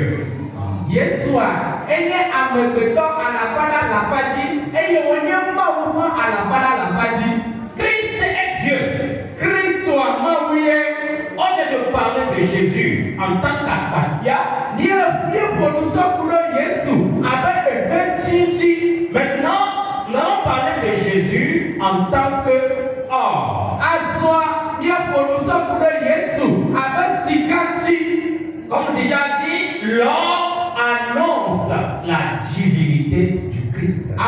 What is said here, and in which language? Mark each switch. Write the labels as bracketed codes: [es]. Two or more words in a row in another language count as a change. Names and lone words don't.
[ee] Yesua enye amegbetɔ alaƒãɖa alaƒãdzi eye wònye Mawu ƒe alaƒãɖa alaƒãdzi. [fr] Christ est Dieu. [ee] Kristoa Mawu ye. [fr] On vient de parler de Jésus en tant qu'aphasia. Maintenant, nous allons parler de Jésus en tant que homme. Comme déjà dit, l'homme annonce la divinité du Christ.